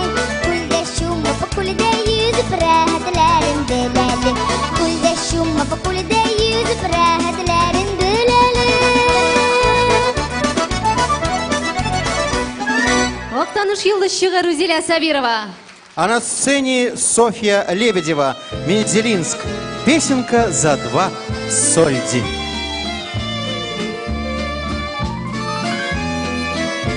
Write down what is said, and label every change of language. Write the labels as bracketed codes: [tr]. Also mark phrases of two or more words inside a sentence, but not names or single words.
[tt] Күлдә шумып, күлдә йөзеп рәхәтләрен беләле. Күлдә шумып, күлдә йөзеп рәхәтләрен беләле. Октаныш йылдызчыгы Рузилә Сабирова. [ru] А на сцене Софья Лебедева, Мензелинск. Песенка за 2 сольди.